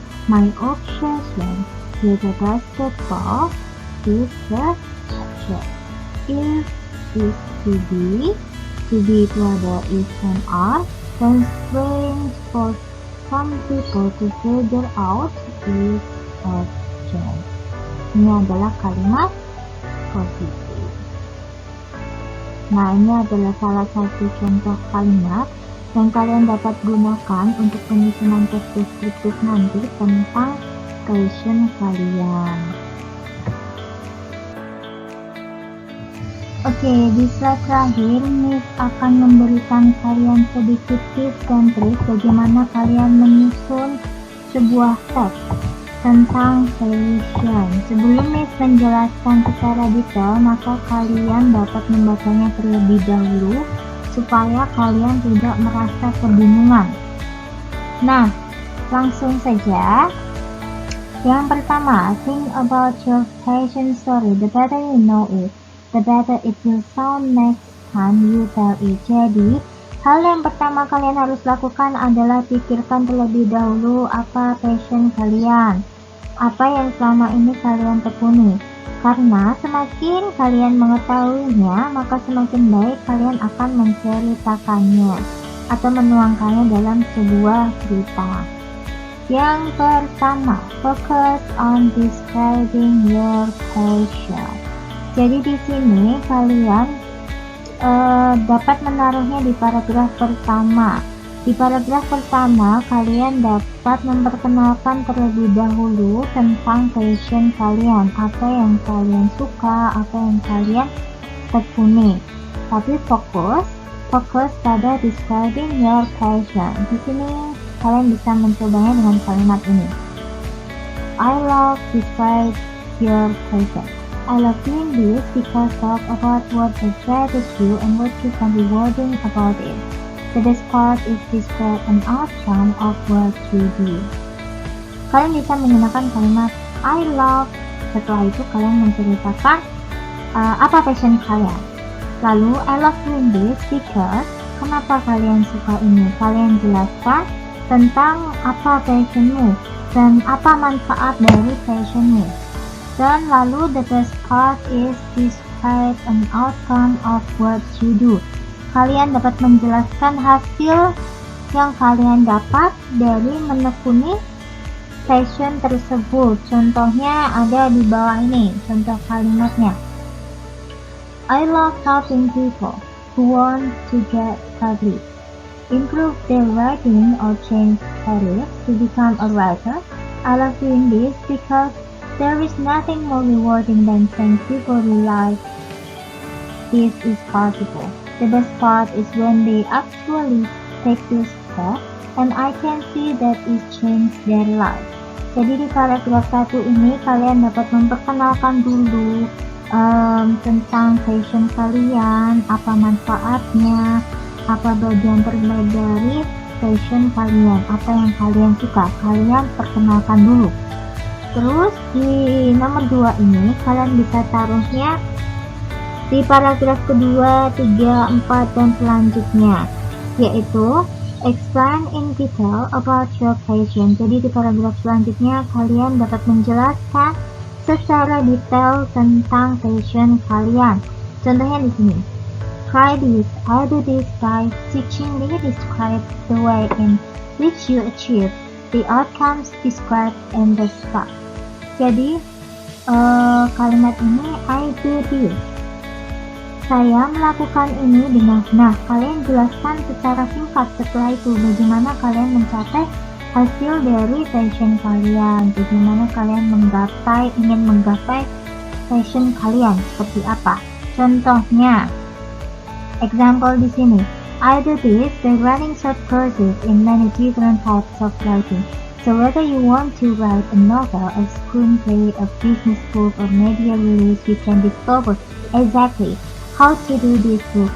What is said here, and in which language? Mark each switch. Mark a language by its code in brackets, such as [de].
[en] My obsession with the basketball is the subject. If is to be [id] itu ada [en] is and are, dan strange for some people to figure out is object. [id] Ini adalah kalimat positif. Nah, ini adalah salah satu contoh kalimat yang kalian dapat gunakan untuk penyusunan teks deskriptif nanti tentang passion kalian. Oke, di slide terakhir Miss akan memberikan kalian sedikit tips dan trik bagaimana kalian menyusun sebuah teks tentang passion. Sebelum Miss menjelaskan secara detail, maka kalian dapat membacanya terlebih dahulu supaya kalian tidak merasa kebingungan. Nah, langsung saja. Yang pertama, [en] think about your passion story. The better you know it, the better it will sound next time you tell it. [id] Jadi, hal yang pertama kalian harus lakukan adalah pikirkan terlebih dahulu apa passion kalian, apa yang selama ini kalian tekuni. Karena semakin kalian mengetahuinya, maka semakin baik kalian akan menceritakannya atau menuangkannya dalam sebuah cerita. Yang pertama, [en] focus on describing your passion. [id] Jadi di sini kalian dapat menaruhnya di paragraf pertama. Di paragraf pertama, kalian dapat memperkenalkan terlebih dahulu tentang passion kalian, apa yang kalian suka, apa yang kalian tekuni. Tapi fokus pada [en] describing your passion. [id] Di sini kalian bisa mencobanya dengan kalimat ini. [en] I love describe your passion. I love doing this because talk about what excites you and what you can be rewarding about it. The best part is describe an outcome of what you do. [id] Kalian bisa menggunakan kalimat [en] I love. [id] Setelah itu kalian menceritakan apa passion kalian. Lalu [en] I love doing this because, [id] kenapa kalian suka ini? Kalian jelaskan tentang apa passionmu dan apa manfaat dari passionmu. Dan lalu [en] the best part is describe an outcome of what you do. [id] Kalian dapat menjelaskan hasil yang kalian dapat dari menekuni passion tersebut. Contohnya ada di bawah ini, contoh kalimatnya. [en] I love helping people who want to get published, improve their writing, or change careers to become a writer. I love doing this because there is nothing more rewarding than seeing people realize this is possible. The best part is when they actually take this step and I can see that it changed their life. [id] Jadi di paragraf 1 ini kalian dapat memperkenalkan dulu tentang passion kalian, apa manfaatnya, apa bagian terbaik dari passion kalian, apa yang kalian suka, kalian perkenalkan dulu. Terus di nomor 2 ini kalian bisa taruhnya di paragraf kedua, 3, 4, dan selanjutnya, yaitu [en] explain in detail about your passion. [id] Jadi di paragraf selanjutnya kalian dapat menjelaskan secara detail tentang passion kalian. Contohnya di sini. [en] Try this, I do this by teaching me describe the way in which you achieve the outcomes described in the start. [id] Jadi kalimat ini [en] I do this. [id] Saya melakukan ini dengan, kalian jelaskan secara singkat setelah itu bagaimana kalian mencapai hasil dari passion kalian, bagaimana kalian ingin menggapai passion kalian seperti apa. Contohnya, [en] example [id] di sini, [en] I do this by running short courses in many different types of writing. So whether you want to write a novel, a screenplay, a business book, or media release, you can discover exactly how to do this book.